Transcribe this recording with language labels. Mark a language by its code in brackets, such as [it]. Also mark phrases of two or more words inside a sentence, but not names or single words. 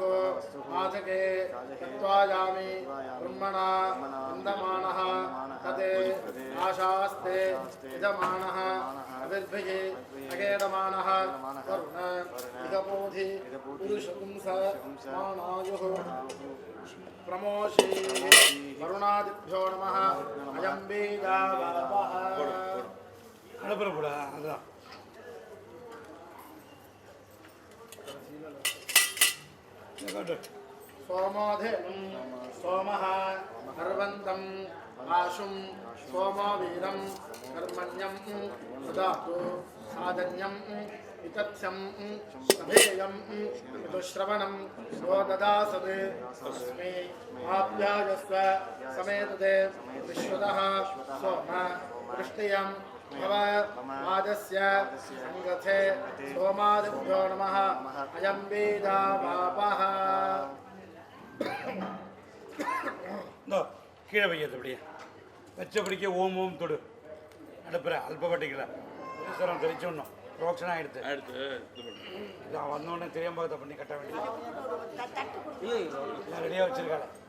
[sa] आचके तत्त्वायामि ब्रह्मणा वन्दमानः तते आशास्ते यजमानः अविर्भिः अगेडमानः वरुण इदपोधि पुरुषपुंस मानायुः प्रमोषी वरुणादिभ्यो नमः अयं बीजावापः [ta] அனுப்புறப்படா அதான் [sa] सोमोधेनुं सोमः हर्वन्तं आशुं सोमवीरं कर्मण्यं ददातु साधन्यं वितथ्यं सभेयं ऋतुश्रवणं सो ददासत् तस्मै आप्यायस्व समेतते विश्वतः सोम वृष्टियं भव मादस्य संगथे सोमादिभ्यो नमः अयं बीजावापः [ta] கீழே வைக்கிறது அப்படியே வச்சபடிக்க ஓம் ஓம் தொடு அடுப்புற அல்பப்பட்டிக்கல ஈஸ்வரம் தெளிச்சுடணும் ரோக்ஷனா எடுத்து இதான் வந்தோடனே தெரியாம இதை பண்ணி கட்ட வேண்டியது எல்லாம் ரெடியாக வச்சிருக்காங்க